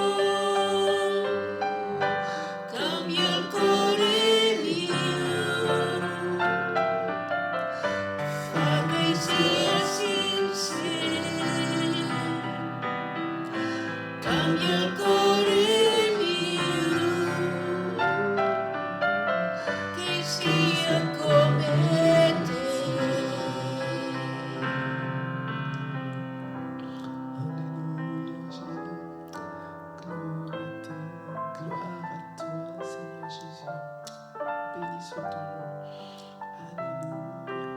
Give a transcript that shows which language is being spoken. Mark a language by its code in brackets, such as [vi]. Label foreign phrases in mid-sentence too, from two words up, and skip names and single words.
[it] cambia il cuore mio, fa che sia sincero, cambia il cuore mio, che sia come te. [fr] Alléluia, Jésus. Gloire à toi, Seigneur Jésus. Béni soit ton nom. Alléluia.